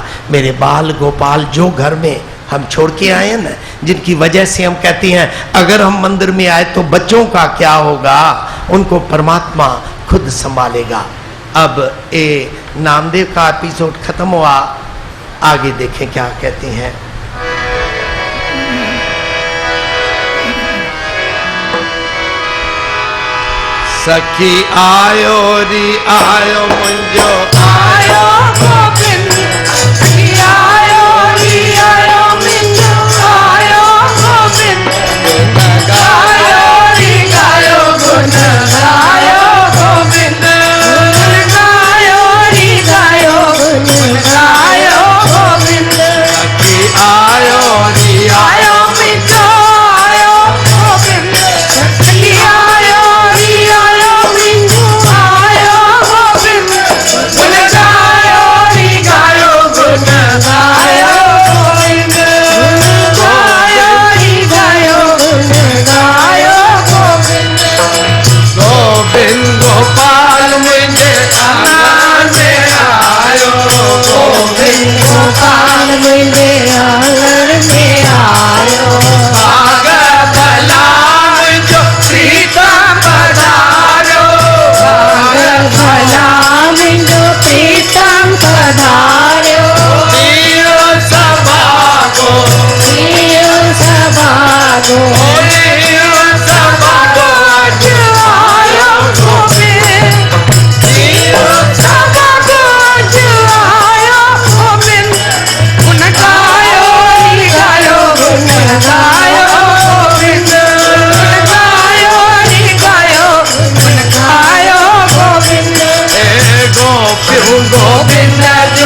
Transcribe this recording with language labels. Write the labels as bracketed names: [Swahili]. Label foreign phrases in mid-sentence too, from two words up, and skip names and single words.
[Hindi] मेरे बाल गोपाल जो घर में हम छोड़ के आए हैं ना, जिनकी वजह से हम कहते हैं अगर हम मंदिर में आए तो बच्चों का क्या होगा, उनको परमात्मा खुद संभालेगा। अब ये नामदेव का एपिसोड खत्म हुआ, आगे देखें क्या कहते हैं। [Sindhi] सखी आयो री आयो मुंजो आयो गोविंद, सखी आयो री आयो मुंजो आयो गोविंद, गायो री गायो गुण गायो गोविंद, गायो री गायो गुण गायो गोविंद। सखी आयो री आयो मुंजो आयो गोविंद, सखी आयो री आयो मुंजो आयो गोविंद, गुण गायो री गायो गुण गायो गोविंद, गायो री गायो गुण गायो गोविंद। गोविंद गोपाल मुझे आंगन में आयो, गोविंद गोपाल मुझे आंगन में आयो, आगे भला मुझो प्रीतम पधारो, भला मुझो प्रीतम पधार्यो, दियो सभागो, दियो सभागो, दियो सभागो, आज आयो गोविंद, दियो सभागो, आज आयो गोविंद, गुण गायो री गायो गुण गायो गोविंद, गुण गायो री गायो गुण गायो गोविंद। [Hindi] हे गोपियों गोविंद